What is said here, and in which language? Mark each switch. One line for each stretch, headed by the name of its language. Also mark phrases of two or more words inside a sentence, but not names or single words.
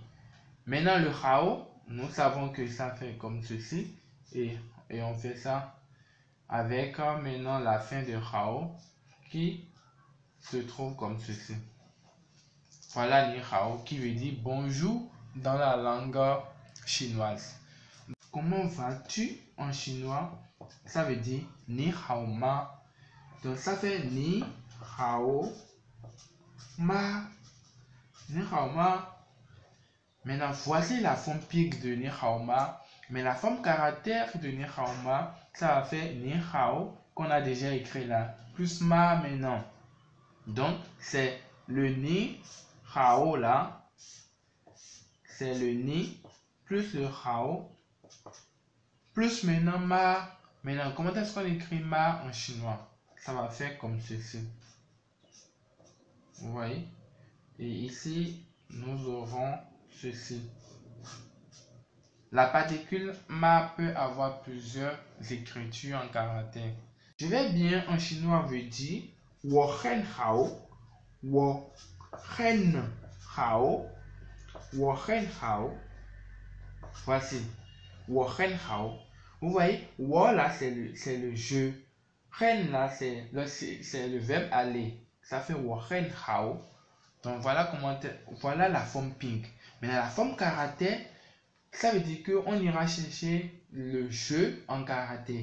French: Maintenant, le hao, nous savons que ça fait comme ceci, et on fait ça avec maintenant la fin de hao qui se trouve comme ceci. Voilà
Chinese: 你好
French: qui veut dire bonjour dans la langue chinoise. Comment vas-tu en chinois? Ça veut dire
Chinese: 你好吗.
French: Donc ça fait
Chinese: 你好吗. 你好吗.
French: Maintenant voici la forme pique de
Chinese: 你好吗.
French: Mais la forme caractère de
Chinese: 你好吗,
French: ça va faire
Chinese: 你好
French: qu'on a déjà écrit là. Plus ma maintenant. Donc c'est le
Chinese: 你好
French: là. C'est le ni plus le hao. Plus maintenant ma. Maintenant, comment est-ce qu'on écrit ma en chinois? Ça va faire comme ceci. Vous voyez? Et ici, nous aurons ceci. La particule ma peut avoir plusieurs écritures en caractère. Je vais bien en chinois veut dire
Chinese: 我很好, 我很好, 我很好.
French: Voici
Chinese: 我很好.
French: Vous voyez, wo là c'est le je. Hen là c'est le verbe aller. Ça fait
Chinese: 我很好.
French: Donc voilà la forme pink. Maintenant la forme caractère, ça veut dire qu'on ira chercher le je en caractère.